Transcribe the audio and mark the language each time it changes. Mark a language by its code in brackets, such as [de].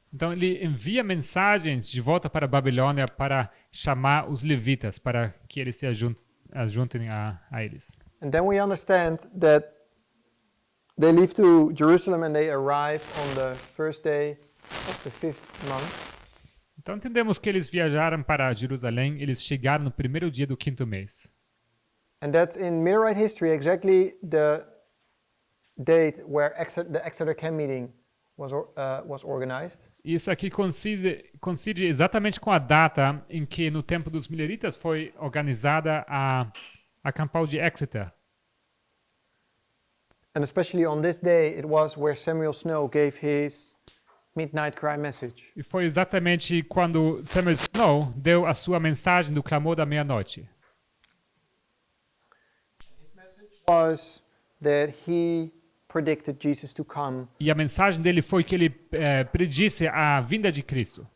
[pt] Então ele envia mensagens de volta para a Babilônia para chamar os levitas, para que eles se ajuntem a eles. [en] And then we understand that they leave to Jerusalem and they arrive on the first day of the fifth month. [pt] Então entendemos que eles viajaram para Jerusalém, eles chegaram no primeiro dia do quinto mês. [en] And that's in Millerite history exactly the date where the Exeter Camp meeting was organized. [pt] Isso aqui coincide exatamente com a data em que no tempo dos milleritas foi organizada a campal de Exeter. [en] And especially on this day, it was where Samuel Snow gave his midnight cry message. [pt] E foi exatamente quando Samuel Snow deu a sua mensagem do clamor da meia-noite. [en] Was that he predicted Jesus to come [pt] E a mensagem dele foi que ele predisse a vinda de Cristo